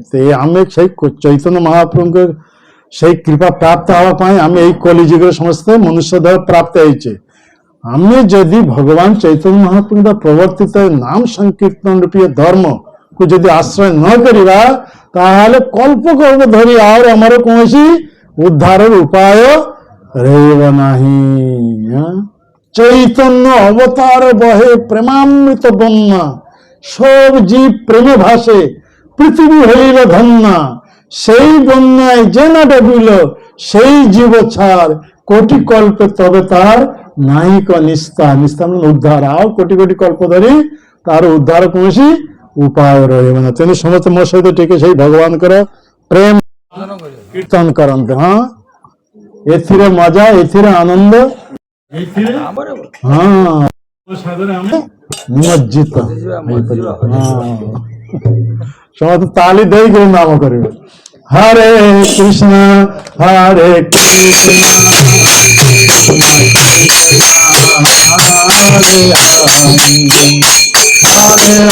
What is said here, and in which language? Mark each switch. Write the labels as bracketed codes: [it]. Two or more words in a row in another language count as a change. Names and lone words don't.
[or] ଆମେ ସେଇ ଚୈତନ୍ୟ ମହାପ୍ରଭୁଙ୍କ ସେଇ କୃପା ପ୍ରାପ୍ତ ହେବା ପାଇଁ ଆମେ ଏଇ କଲିଯୁଗରେ ସମସ୍ତେ ମନୁଷ୍ୟ ଦେହ ପ୍ରାପ୍ତ ହେଇଛେ। ଆମେ ଯଦି ଭଗବାନ ଚୈତନ୍ୟ ମହାପ୍ରଭୁଙ୍କ ପ୍ରବର୍ତ୍ତିତ ନାମ ସଂକୀର୍ତ୍ତନ ରୂପୀୟ ଧର୍ମକୁ ଯଦି ଆଶ୍ରୟ ନ କରିବା ତାହେଲେ କଳ୍ପ କଳ୍ପ ଧରି ଆଉ ଆମର କୌଣସି ଉଦ୍ଧାରର ଉପାୟ ରହିବ ନାହିଁ। [bn] চৈতন্য অবতার বহে প্রেমামৃত বন্যা সব জীব প্রেমে ভাসে পৃথিবী হইল ধন্যা সেই বন্যায় যে না ডুবিল সেই জীব ছাড় কোটি কল্পে তবে তার নাহিক নিস্তার নিস্তার মানে উদ্ধার [or] ଆଉ କୋଟି କୋଟି କଳ୍ପ ଧରି ତାର ଉଦ୍ଧାର କୌଣସି ଉପାୟ ରହିବ ନା। ତେଣୁ ସମସ୍ତେ ମୋ ସହିତ ଟିକେ ସେଇ ଭଗବାନଙ୍କର ପ୍ରେମ କୀର୍ତ୍ତନ କରନ୍ତି। ହଁ ଏଥିରେ ମଜା ଏଥିରେ ଆନନ୍ଦ ହଁ ନିମଜ୍ଜିତ ସମସ୍ତେ ତାଳି ଦେଇକରି ନାମ କରିବେ। ହରେ କୃଷ୍ଣ ହରେ କୃଷ୍ଣ ହରେ ହରେ